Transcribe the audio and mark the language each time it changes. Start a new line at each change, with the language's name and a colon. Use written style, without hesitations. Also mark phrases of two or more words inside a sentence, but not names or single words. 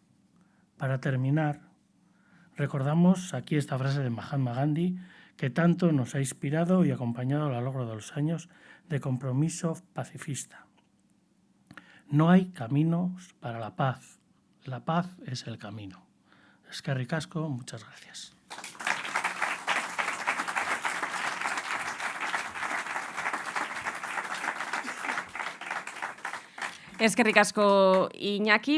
Spanish: Para terminar, recordamos aquí esta frase de Mahatma Gandhi que tanto nos ha inspirado y acompañado a lo largo de los años de compromiso pacifista. No hay caminos para la paz es el camino.
Basque: Eskerrik asko,
Spanish: muchas gracias.
Basque: Eskerrik asko, Iñaki.